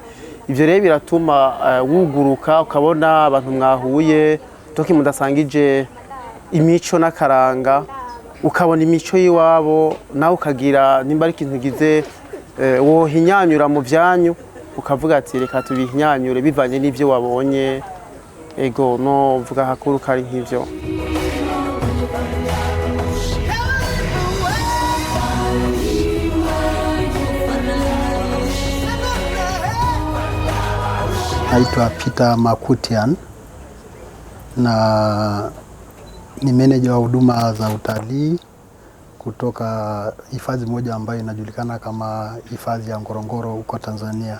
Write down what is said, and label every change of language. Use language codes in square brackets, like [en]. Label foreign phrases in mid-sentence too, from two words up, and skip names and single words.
[rn] Ivyo rero biratuma wuguruka ukabona abantu mwahuye toki mudasangije imico n'akaranga, ukabona imico yiwabo nawe ukagira nimba ari ikintu gize wohinyanyura mu byanyu, ukavuga ati reka tubihinyanyure bivanye n'ivyo wabonye. Ego no vuga hakuru kari nk'ivyo. [sw] Naitwa Peter Makutian na ni meneja wa huduma za utalii kutoka hifadhi moja ambayo inajulikana kama hifadhi ya Ngorongoro huko Tanzania.